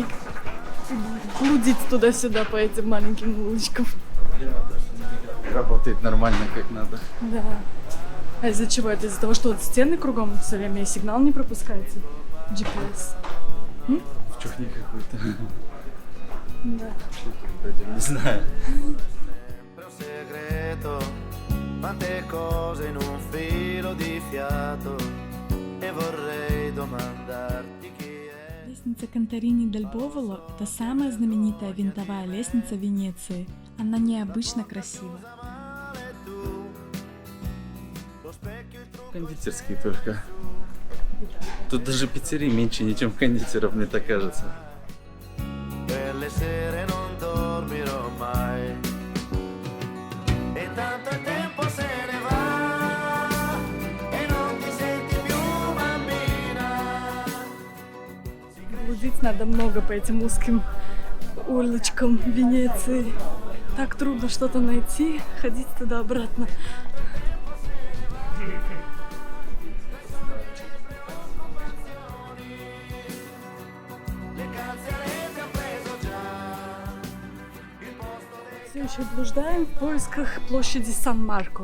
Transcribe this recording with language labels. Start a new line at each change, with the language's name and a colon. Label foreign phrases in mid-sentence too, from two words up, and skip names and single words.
Russian: И блудить туда-сюда по этим маленьким улочкам. Работает нормально, как надо. Да. А из-за чего? Это из-за того, что вот стены кругом все время и сигнал не пропускаете? GPS. В чухне какой-то. Да. Не знаю.
Italian: Quante cose in un filo di fiato e vorrei domandarti chi è.
Russian: Лестница Конторини дель Боволо – это самая знаменитая винтовая лестница Венеции. Она необычно красива. Кондитерские только. Тут даже пиццерий меньше, чем кондитеров, мне так кажется.
Italian: Quelle sere non dormirò mai. E tanto il tempo se ne va e non ti senti più
Russian: ходить надо много по этим узким улочкам Венеции. Так трудно что-то найти, ходить туда-обратно. Все еще блуждаем в поисках площади Сан-Марко.